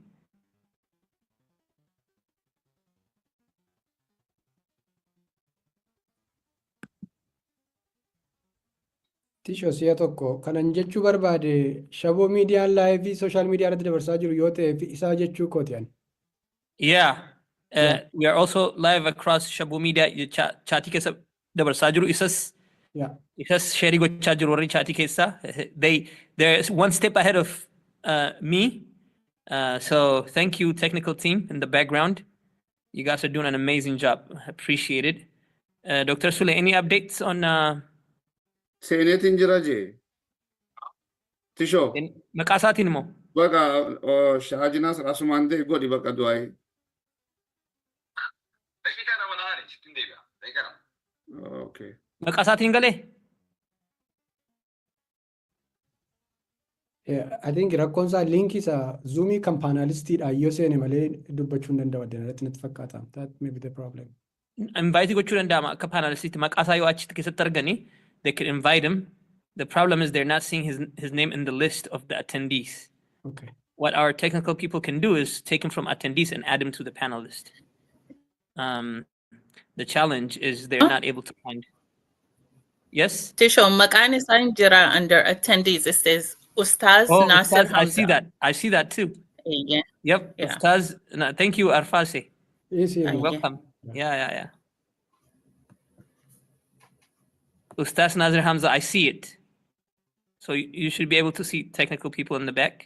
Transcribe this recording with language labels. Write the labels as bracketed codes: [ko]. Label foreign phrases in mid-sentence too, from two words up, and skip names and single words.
[om] Tishoo si'a tokko kanan jechuu barbaade shaboo miidiyaan laayivii sooshaal miidiyaa irratti dabarsaa jiru yoo ta'e isaa jechuu kooti ani. Yeah. [en] We are also live across [om] Shabu Media chaatii keessa dabarsaa jiru isas sheerii gochaa jiru warri chaatii keessa. [en] They're one step ahead of me. So thank you technical team in the background. You guys are doing an amazing job. Appreciate it. Dr. Sule, any updates on [om] Seeneetiin jira jee. Tishoo. maqaa isaatiin immoo? Baqa shaajinaas asumaan ta'e godhi baqa du'aayi. [en] Okay. [om] Maqaa isaatiin galee? [en] I think [om] rakkoon isaa linkii isaa zuumii kan paanaalistiidhaan yoo seene malee dubbachuu hin danda'u addanatti natti fakkaata. [en] That may be the problem. [om] Invite gochuu danda'ama akka paanaalistiitti maqaa isaa yoo achitti keessatti arganii [en] they could invite him. The problem is they're not seeing his name in the list of the attendees. Okay. What our technical people can do is take him from attendees and add him to the panelist. The challenge is they're not able to find. Yes? [om] Tisho, maqaan isaa jira [en] under attendees. It says [om] Ustaz Nasir Ustaz, Hamza. [en] I see that too. Yeah. Yep. Yeah. Ustaz, thank you, Arfase. Yes, yes. Welcome. Yeah. Ustaz Nasir Hamza, I see it. So you should be able to see technical people in the back.